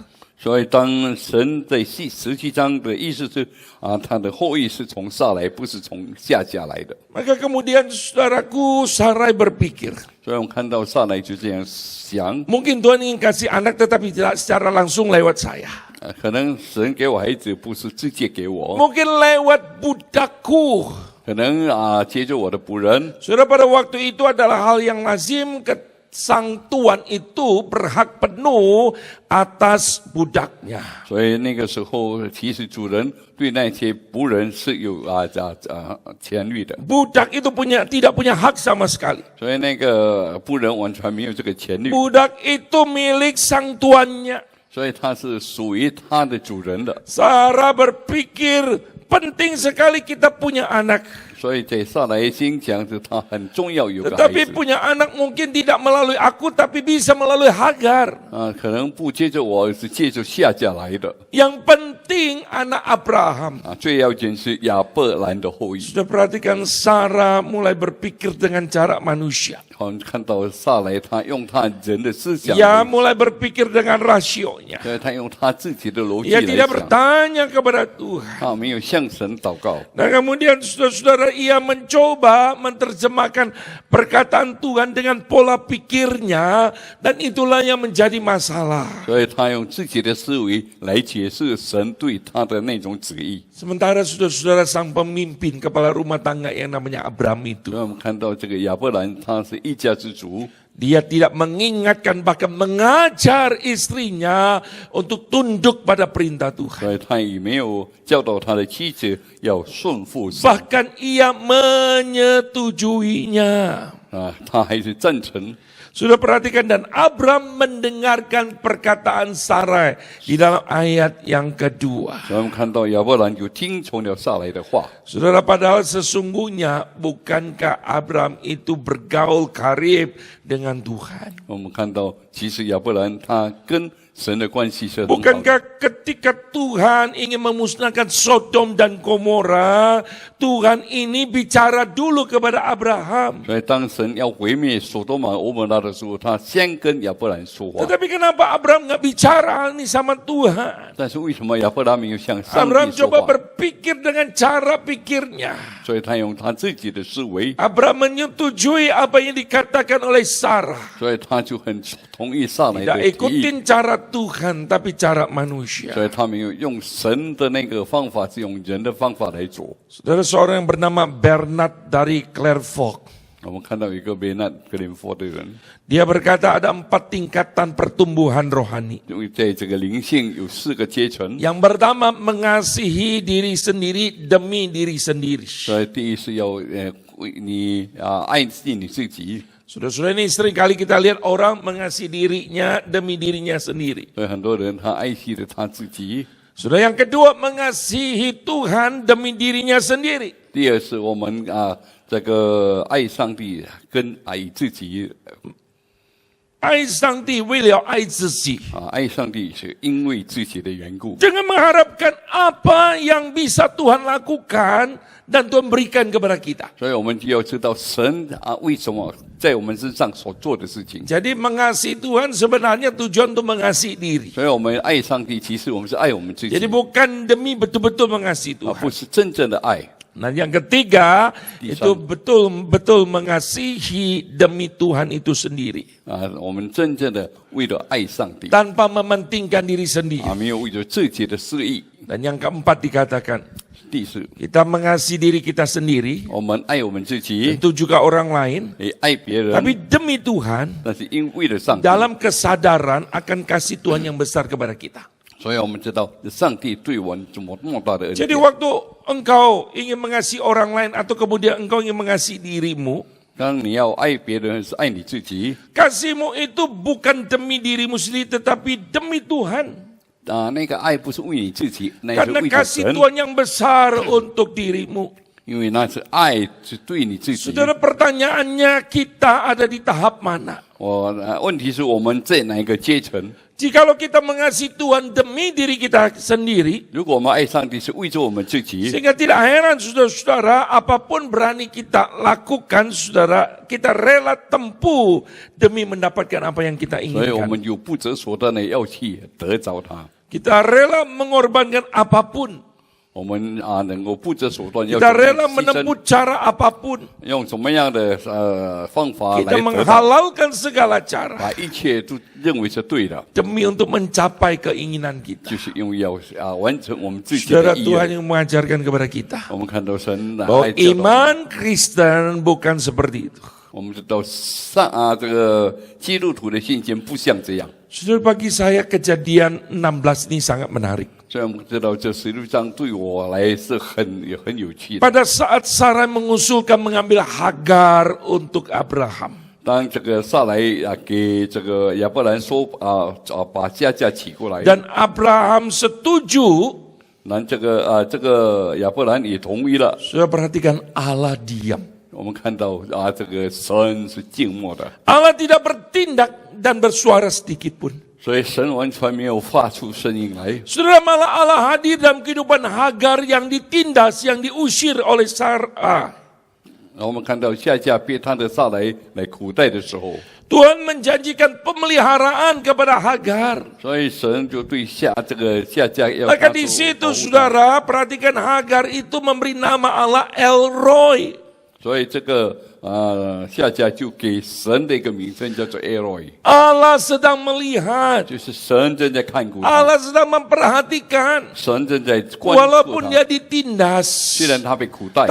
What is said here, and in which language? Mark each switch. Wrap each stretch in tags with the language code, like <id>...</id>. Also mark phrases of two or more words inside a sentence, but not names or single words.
<zh>所以当神在17章的意思是他的后裔是从撒来，不是从夏甲来的。</zh> <id>Maka kemudian saudaraku Sarai berpikir,</id> <zh>所以我们看到撒来就这样想，</zh> <id>mungkin Tuhan ingin kasih anak tetapi tidak secara langsung lewat saya.</id> <zh>可能神给我孩子不是直接给我，</zh> <id>Mungkin lewat budakku.</id> <zh>可能接着我的仆人。</zh> <id>Saudara, pada waktu itu adalah hal yang lazim sang tuan itu berhak penuh atas budaknya.</id> <zh>所以那个时候，其实主人对那些仆人是有权利的，</zh> <id>Budak itu tidak punya hak sama sekali.</id> <zh>所以那个仆人完全没有这个权利，</zh> <id>Budak itu milik sang tuannya.</id> <zh>所以他是属于他的主人的。</zh> <id>Sarah berpikir penting sekali kita punya anak.</id> <zh>所以在撒来心讲着，他很重要有个孩</zh> <id>Tetapi</id> <zh>子</zh> <id>punya anak mungkin tidak melalui aku tapi bisa melalui Hagar.</id> <zh>可能不接着我，是借着夏甲来的。</zh> <id>Yang penting anak Abraham.</id> <zh>最要紧是亚伯兰的后裔。</zh> <id>Sudah perhatikan Sarah mulai berpikir dengan cara manusia.</id> <zh>我们看到撒来，他用他人的思想，</zh> <id>Ia mulai berpikir dengan rasionya.</id> <zh>所以他用他自己的逻辑</zh> <id>Ia</id> <zh>来</zh> <id>tidak</id> <zh>想，</zh> <id>bertanya kepada Tuhan.</id> <zh>他没有向神祷告。</zh> <id>Dan kemudian saudara-saudara ia mencoba menerjemahkan perkataan Tuhan dengan pola pikirnya. Dan itulah yang menjadi masalah.</id> <zh>所以他用自己的思维来解释神对他的那种旨意。</zh> <id>Sementara saudara-saudara sang pemimpin kepala rumah tangga yang namanya Abram itu.</id> <zh>所以我们看到这个亚伯兰，他是一家之主，</zh> <id>Dia tidak mengingatkan bahkan mengajar istrinya untuk tunduk pada perintah Tuhan.</id> <zh>所以他也没有教导他的妻子要顺服神</zh> <id>Bahkan ia menyetujuinya.</id> <zh>他还是赞成。</zh> <id>Sudah perhatikan dan Abram mendengarkan perkataan Sarai di dalam ayat yang kedua.</id> <zh>所以我们看到亚伯兰就听从了撒来的话。</zh> <id>Saudara, padahal sesungguhnya bukankah Abram itu bergaul karib dengan Tuhan?</id> <zh>我们看到，其实亚伯兰他跟神的关系是很好的。</zh> <id>Bukankah ketika Tuhan ingin memusnahkan Sodom dan Gomora, Tuhan ini bicara dulu kepada Abraham.</id> <zh>所以当神要毁灭所多玛、俄摩拉的时候，他先跟亚伯兰说话。</zh> <id>Tetapi kenapa Abraham nggak bicara ini sama Tuhan?</id> <zh>但是为什么亚伯拉没有向上 Abraham 帝说</zh> <id>coba</id> <zh>话？</zh> <id>berpikir dengan cara pikirnya.</id> <zh>所以他用他自己的思维，</zh> <id>Abraham menyetujui apa yang dikatakan oleh Sarah.</id> <zh>所以他就很同意撒来</zh> <id>Tidak</id> <zh>的提议。</zh> <id>ikutin cara Tuhan, tapi cara</id> <zh>所</zh> <id>manusia.</id> <zh>以他没有用神的那个方法，是用人的方法来做。</zh> <id>Saudara, seorang yang bernama Bernard dari Clairvaux.</id> <zh>我们看到一个贝纳格林佛的人，</zh> <id>Dia berkata ada 4 tingkatan pertumbuhan rohani.</id> <zh>因为在这个灵性有4个阶层。</zh> <id>Yang pertama mengasihi diri sendiri demi diri sendiri.</id> <zh>所以第一是要你爱惜你自己。</zh> <id>Sudah-sudah ini sering kali kita lihat orang mengasihi dirinya demi dirinya sendiri.</id> <zh>所以很多人他爱惜了他自己。</zh> <id>Sudah yang kedua mengasihi Tuhan demi dirinya sendiri.</id> <zh>第二是我们这个爱上帝跟爱自己。爱上帝为了爱自己。爱上帝是因为自己的缘故。</zh> <id>Jangan mengharapkan apa yang bisa Tuhan lakukan dan Tuhan berikan kepada kita.</id> <zh>所以我们就要知道神为什么在我们身上所做的事情。</zh> <id>Jadi mengasihi Tuhan sebenarnya tujuan untuk mengasihi diri.</id> <zh>所以我们爱上帝，其实我们是爱我们自己，</zh> <id>Jadi bukan demi betul-betul mengasihi</id> <zh>不</zh> <id>Tuhan.</id> <zh>是真正的爱。</zh> <id>Nah, yang ketiga Di itu sana. betul-betul mengasihi demi Tuhan itu sendiri</id> <zh>我们真正的为了爱上帝，</zh> <id>tanpa mementingkan diri sendiri.</id> <zh>没有为了自己的私意。</zh> <id>Dan yang keempat dikatakan</id> <zh>第四，</zh> <id>kita mengasihi diri kita sendiri,</id> <zh>我们爱我们自己，</zh> <id>tentu juga orang lain,</id> <zh>也爱别人，</zh> <id>tapi demi Tuhan</id> <zh>但是因为了上帝，</zh> <id>dalam kesadaran akan kasih Tuhan yang besar kepada kita.</id> <zh>所以我们知道上帝对我们怎么那么大的恩</zh> <id>Jadi</id> <zh>典。</zh> <id>waktu engkau ingin mengasihi orang lain atau kemudian engkau ingin mengasihi dirimu,</id> <zh>当你要爱别人，是爱你自己</zh> <id>kasihmu itu bukan demi dirimu sendiri tetapi demi Tuhan.</id> <zh>那个爱不是为你自己，那是</zh> <id>Karena</id> <zh>为着</zh> <id>kasih</id> <zh>神，</zh> <id>Tuhan yang besar untuk dirimu.</id> <zh>因为那是爱是对你自己。</zh> <id>Saudara, pertanyaannya kita ada di tahap mana?</id> <zh>问题是我们在哪一个阶层？</zh> <id>Jikalau kita mengasihi Tuhan demi diri kita sendiri,</id> <zh>如果我们爱上帝是为着我们自己，</zh> <id>sehingga tidak heran saudara-saudara, apapun berani kita lakukan, saudara, kita rela tempuh demi mendapatkan apa yang kita</id> <zh>所以我</zh> <id>inginkan.</id> <zh>们有不择手段的要去得着它。</zh> <id>Kita rela mengorbankan apapun.</id> <zh>我们能够不择手段，要</zh> <id>Kita</id> <zh>怎么样</zh> <id>rela</id> <zh>牺牲</zh> <id>menempuh cara apapun.</id> <zh>用什么样的方法来</zh> <id>Kita</id> <zh>得到，</zh> <id>menghalalkan segala cara</id> <zh>把一切都认为是对的，</zh> <id>demi untuk mencapai keinginan kita.</id> <zh>就是因为要完成我们自己</zh> <id>Saudara,</id> <zh>的意</zh> <id>Tuhan</id> <zh>愿。</zh> <id>yang mengajarkan kepada kita</id> <zh>我们看到神</zh> <id>bahwa</id> <zh>爱教导我们，</zh> <id>iman Kristen bukan seperti itu.</id> <zh>我们知道这个基督徒的信心不像这样。</zh> <id>Saudara, bagi saya kejadian 16 ini sangat menarik.</id> <zh>所以我们知道这实际上对我来是很有趣的。</zh> <id>Pada saat Sarah mengusulkan mengambil Hagar untuk Abraham,</id> <zh>当这个撒来给这个亚伯兰说把夏甲娶过来，</zh> <id>dan Abraham setuju,</id> <zh>那这个亚伯兰也同意了。</zh> <id>saudara perhatikan Allah diam.</id> <zh>我们看到这个神是静默的，</zh> <id>Allah tidak bertindak dan bersuara sedikit pun.</id> <zh>所以神完全没有发出声音来。</zh> <id>Saudara, malah Allah hadir dalam kehidupan Hagar yang ditindas, yang diusir oleh Sarah.</id> <zh>然后我们看到夏甲被他的撒来苦待的时候，</zh> <id>Tuhan menjanjikan pemeliharaan kepada Hagar.</id> <zh>所以神就对夏甲要</zh> <id>Maka</id> <zh>他</zh> <id>di</id> <zh>说</zh> <id>situ</id> <zh>保护他</zh> <id>saudara, perhatikan Hagar itu memberi nama Allah El Roy.</id> <zh>所以这个夏甲就给神的一个名称叫做 Eloi，</zh> <id>Allah sedang melihat.</id> <zh>就是神正在看顾他，</zh> <id>Allah sedang memperhatikan.</id> <zh>神正在关注</zh> <id>Walaupun</id> <zh>他。</zh> <id>dia ditindas,</id> <zh>虽然他被苦待，</zh>